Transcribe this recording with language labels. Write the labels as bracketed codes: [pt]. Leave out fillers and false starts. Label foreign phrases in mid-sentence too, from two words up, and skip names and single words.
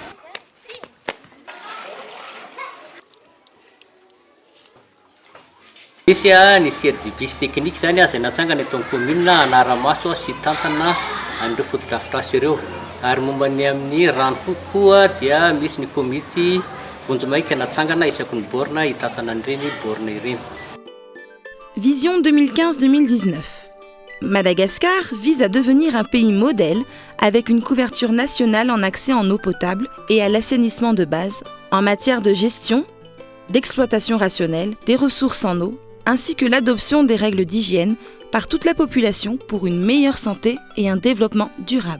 [mg] Nisy ny [fr] service technique [mg] zany izay natsangana eto amin'ny commune Anaramaso sy Tantana an'ireo foto-drafitrasa ireo. Ary momba ny amin'ny rano koa dia misy ny komity Vonjomaika natsangana isaky ny borna hitatana an'ireny borna ireny. [fr] Vision 2015-2019. Madagascar vise à devenir un pays modèle avec une couverture nationale en accès en eau potable et à l'assainissement de base, en matière de gestion, d'exploitation rationnelle, des ressources en eau, ainsi que l'adoption des règles d'hygiène par toute la population pour une meilleure santé et un développement durable.